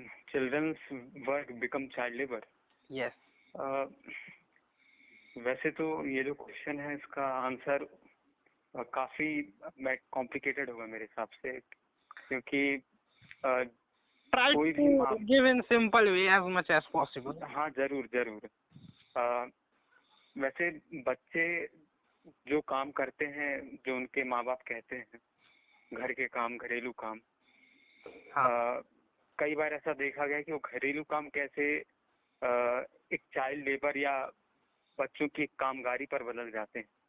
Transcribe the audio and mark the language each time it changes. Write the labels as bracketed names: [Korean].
[English] Children's work become child labour? Yes. [Hindi] वैसे तो ये जो क्वेश्चन है इसका आंसर काफी कॉम्प्लिकेटेड होगा मेरे हिसाब से, क्योंकि [English] Try [Hindi] कोई भी [English] to give in simple way as much as possible. [Hindi] हाँ जरूर जरूर। वैसे बच्चे जो काम करते हैं, जो उनके माँ बाप कहते हैं, घर के काम, घरेलू काम, हाँ। कई बार ऐसा देखा गया कि वो घरेलू काम कैसे एक चाइल्ड लेबर या बच्चों की कामगारी पर बदल जाते हैं।